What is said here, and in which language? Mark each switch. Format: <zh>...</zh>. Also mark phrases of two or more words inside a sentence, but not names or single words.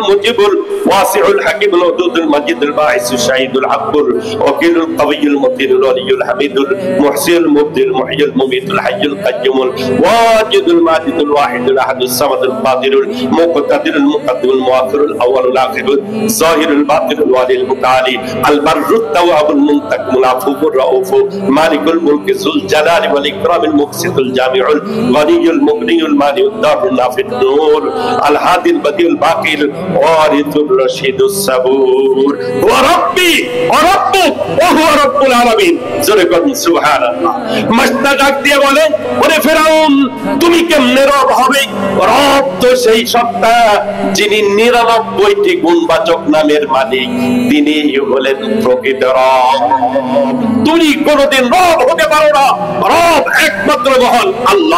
<ar>المجيب الواسع الحكيم الودود المجيد الباعث الشهيد الحق الوكيل القوي المتين الولي الحميد المحصي المبدئ المحيي المميت الحي القيوم الواجد الماجد الواحد الأحد الصمد القادر المقتدر المقدم المؤخر الأول الآخر الظاهر الباطن الوالي المتعالي ال البر التواب المنتقم العفو الرؤوف مالك الملك ذو الجلال والإكرام المقسط الجامع الغني المغني المانع الضار النافع النور ال الهادي البديع الباقي الوارث الرشيد الصبور و ربي و ربك و هو رب العالمين.</ar> <bn>জোরে বলুন সুবহানাল্লাহ। মাস্টার ডাক দিয়ে বলে ওরে ফেরাউন, তুমি কেমনে রব হবে? রব তো সেই সত্তা যিনি ৯৯টি গুণবাচক নামের মালিক, তিনি হলেন প্রকৃত রব। তুমি কোনদিন রব হতে পারো না, রব একমাত্র মহান আল্লাহ।</bn>